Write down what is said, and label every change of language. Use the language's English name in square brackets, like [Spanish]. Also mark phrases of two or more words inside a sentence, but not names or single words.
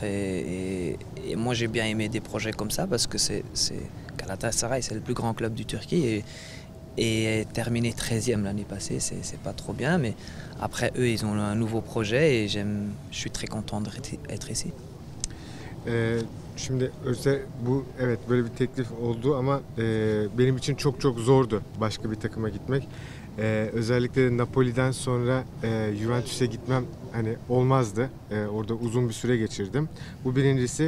[French] Et moi j'ai bien aimé des projets comme ça parce que c'est Galatasaray, c'est le plus grand club du Turquie et terminé 13e l'année passée, c'est pas trop bien, mais après eux ils ont un nouveau projet et je suis très content d'être ici. [Turkish] Şimdi bu evet böyle bir teklif oldu ama benim için çok zordu başka bir takıma gitmek. Özellikle Napoli'den sonra Juventus'e gitmem hani olmazdı. Orada uzun bir süre geçirdim. Bu birincisi.